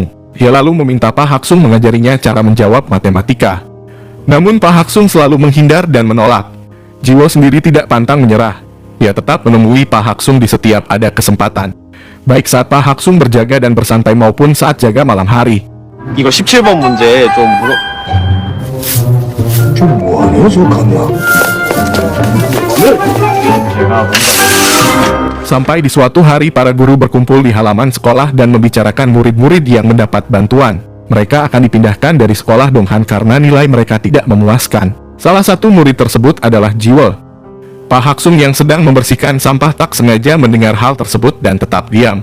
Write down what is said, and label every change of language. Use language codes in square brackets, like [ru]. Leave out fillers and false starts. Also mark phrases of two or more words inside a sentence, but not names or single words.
[id] Dia lalu meminta Pak Haksung mengajarinya cara menjawab matematika. Namun Pak Haksung selalu menghindar dan menolak. Jiwo sendiri tidak pantang menyerah. Dia tetap menemui Pak Haksung di setiap ada kesempatan. Baik saat Pak Haksung berjaga dan bersantai maupun saat jaga malam hari. [ko] 이거 17번 문제 좀 물어. 좀 뭐하냐 저 강남. [id] Sampai di suatu hari para guru berkumpul di halaman sekolah dan membicarakan murid-murid yang mendapat bantuan. Mereka akan dipindahkan dari sekolah Donghan karena nilai mereka tidak memuaskan. Salah satu murid tersebut adalah Jiwo. Pak Haksung yang sedang membersihkan sampah tak sengaja mendengar hal tersebut dan tetap diam.